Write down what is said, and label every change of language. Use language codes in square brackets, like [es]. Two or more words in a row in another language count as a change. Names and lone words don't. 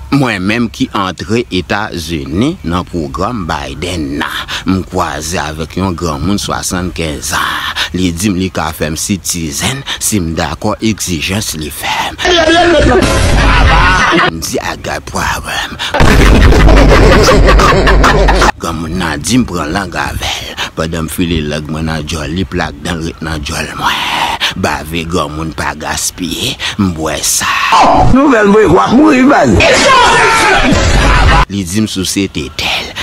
[ht] Mwen menm ki antre Etazini nan pwogram Biden nan, m kwaze avèk yon granmoun swasannkèz an. Li di m li ka fè m sitizen si m dakò egzijans li fè m. M di, [en] "I got problem." [ht] Granmoun nan di m pran lang avè l. Pandan m file lèg mwen nan djòl, li plak dan ret nan djòl mwen. Bave granmoun pa gaspiye, m bwè sa. Nouvèl mwen, wap mouri ban. Li di m sou se tetèl.